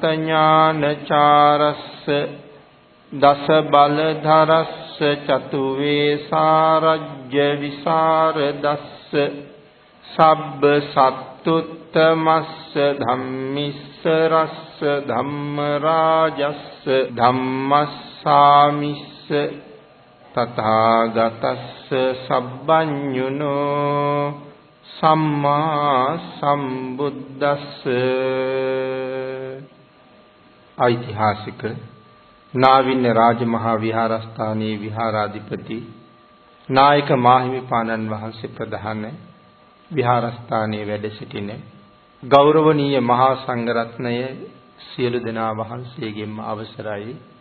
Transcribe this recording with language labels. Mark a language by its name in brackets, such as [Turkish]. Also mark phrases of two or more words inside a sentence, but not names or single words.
[Pali] ඥානචාරස්ස දස බලධරස්ස චතු වේසාරජ්‍ය විසරදස්ස සබ්බ සත්තුත්තමස්ස ධම්මිස්සරස්ස ධම්ම රාජස්ස ධම්මස්සාමිස්ස තථාගතස්ස සබ්බඤුනෝ සම්මා සම්බුද්දස්ස [Sinhala] ඓතිහාසික නාවින්‍ය රාජමහා විහාරස්ථානයේ විහාරාධිපති නායක මාහිමිපාණන් වහන්සේ ප්‍රධාන විහාරස්ථානයේ වැඩ සිටින ගෞරවනීය මහා සංඝරත්නය සියලු දෙනා වහන්සේගෙන්ම අවසරයි